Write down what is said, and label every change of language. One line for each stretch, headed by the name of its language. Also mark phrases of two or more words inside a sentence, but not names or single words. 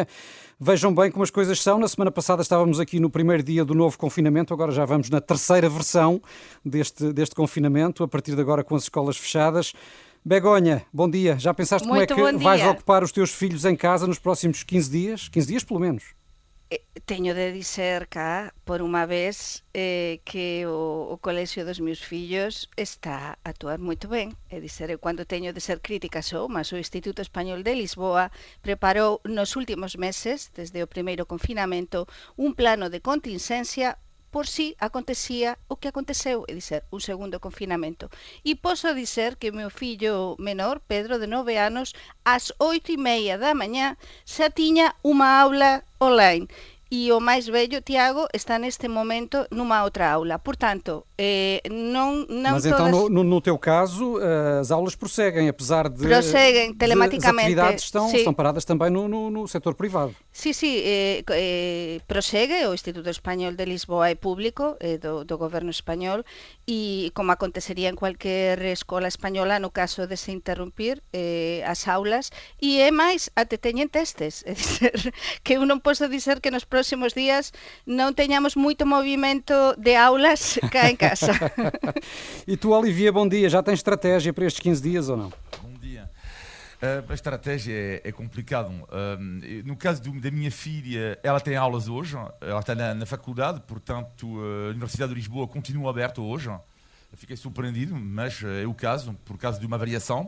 Portuguese: Vejam bem como as coisas são. Na semana passada estávamos aqui no primeiro dia do novo confinamento, agora já vamos na terceira versão deste confinamento, a partir de agora com as escolas fechadas. Begonha, bom dia. Já pensaste como é que vais ocupar os teus filhos em casa nos próximos 15 dias? 15 dias pelo menos.
Galician: Teño de dizer cá, por unha vez, que o colexio dos meus fillos está a actuar moito ben. É dizer, cando teño de ser crítica só, mas o Instituto Español de Lisboa preparou nos últimos meses, desde o primeiro confinamento, un plano de contingencia por si acontecía o que aconteceu, é dizer, un segundo confinamento. E posso dizer que o meu fillo menor, Pedro, de 9 anos, ás 8:30 da mañá, xa tiña unha aula online. E o máis vello, Tiago,
Portuguese: está neste momento numa outra aula. Portanto, não Mas todas... então, no teu caso, as aulas prosseguem, apesar de... Prosseguem telematicamente. As atividades estão paradas também no setor privado.
Galician: Sí, prosegue, o Instituto Español de Lisboa é público, do goberno español, e como acontecería en cualquier escola española no caso de se interrumpir as aulas, e é máis, até teñen testes, é dizer, que eu non posso dizer que nos próximos días non teñamos moito movimento de aulas cá en casa.
Portuguese: E tu, Olivier, bom dia, já tens estratégia para estes 15 dias ou não? Bom dia. A estratégia é complicado. No caso da minha filha, ela tem aulas hoje, ela está na faculdade, portanto a Universidade de Lisboa continua aberta hoje. Eu fiquei surpreendido, mas é o caso, por causa de uma variação.